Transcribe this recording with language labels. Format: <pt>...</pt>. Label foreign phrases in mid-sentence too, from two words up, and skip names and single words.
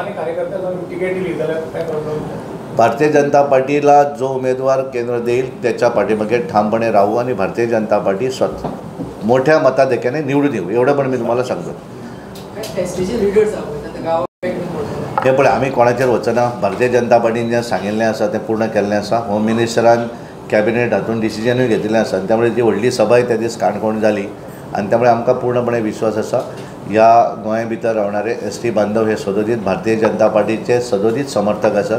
<mr>भारतीय जनता पार्टीला जो उमेदवार केंद्र देईल त्याच्या पाठीमागे ठामपणे राहू आणि भारतीय जनता पार्टी स्वतः मोठ्या मताधिक्याने निवडून येऊ, एवढं पण मी तुम्हाला सांगतो.</mr> <kok>हे पण आम्ही कोणाचेर वचना. भारतीय जनता पार्टीन जें सांगिल्लें आसा तें पूर्ण केल्लें आसा. होम मिनिस्टरान कॅबिनेट हातून डिसिजनूय घेतिल्लें आसा, त्यामुळे जी व्हडली सभाय त्या दीस काणकोण जाली, आणि त्यामुळे आमकां पूर्णपणे विश्वास आसा ह्या गोंया भितर रावणारे एसटी बांधव हे सदोदीत भारतीय जनता पार्टीचे सदोदीत समर्थक आसात.</kok>